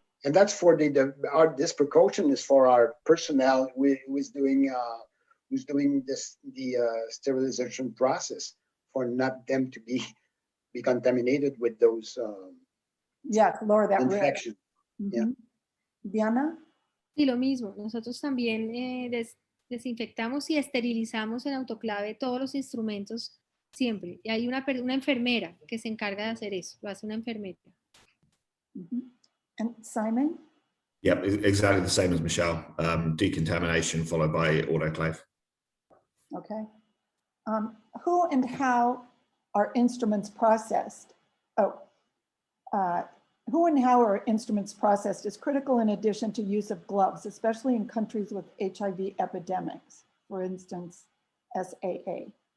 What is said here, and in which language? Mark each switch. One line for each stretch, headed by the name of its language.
English: And that's for this precaution is for our personnel who's doing the sterilization process, for not them to be contaminated with those Yeah, lower that risk. infections. Yeah. Diana?
Spanish: Y lo mismo, nosotros también desinfectamos y esterilizamos en autoclave todos los instrumentos siempre. Y hay una enfermera que se encarga de hacer eso, lo hace una enfermera.
English: And Simon? Yeah, exactly the same as Michelle. Decontamination followed by autoclave. Okay. Who and how are instruments processed? Who and how are instruments processed is critical in addition to use of gloves, especially in countries with HIV epidemics, for instance, SAA.